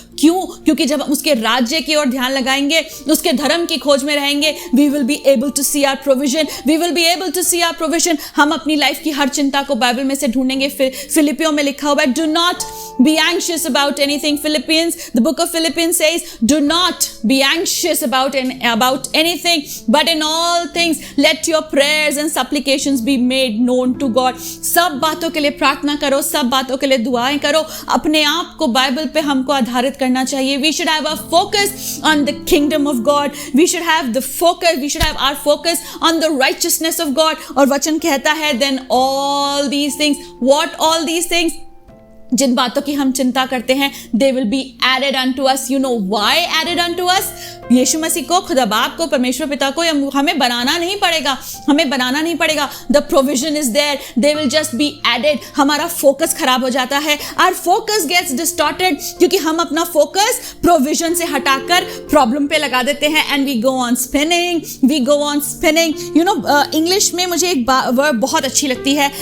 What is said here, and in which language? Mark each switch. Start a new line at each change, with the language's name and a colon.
Hindi: क्यों? क्योंकि जब हम उसके राज्य की ओर ध्यान लगाएंगे, उसके धर्म की खोज में रहेंगे,
English: we will be able to see our provision, we will be able to see our provision.
Hindi: हम अपनी लाइफ की हर चिंता को बाइबल में से ढूंढेंगे. फिलिपियों में लिखा हुआ है,
English: do not be anxious about anything. Philippians, the book of Philippians says, do not be anxious about anything, but in all things let your prayers and supplications be made known to God.
Hindi: सब बातों के लिए प्रार्थना करो, सब बातों के लिए दुआएं करो. अपने आप को बाइबल पे हमको आधारित करना चाहिए.
English: We should have a focus on the kingdom of God. We should have the focus, we should have our focus on the righteousness of God.
Hindi: और वचन कहता है,
English: then all these things, what all these things?
Hindi: जिन बातों की हम चिंता करते हैं,
English: they will be added unto us. You know why added unto us?
Hindi: यीशु मसीह को, खुदा बाप को, परमेश्वर पिता को हमें बनाना नहीं पड़ेगा, हमें बनाना नहीं पड़ेगा.
English: The provision is there, they will just be added.
Hindi: हमारा फोकस खराब हो जाता है,
English: our focus gets distorted,
Hindi: क्योंकि हम अपना फोकस प्रोविजन से हटाकर प्रॉब्लम पे लगा देते हैं,
English: and we go on spinning,
Hindi: we go on spinning.
English: You know,
Hindi: English में मुझे एक वर्ड बहुत अच्छी लगती है.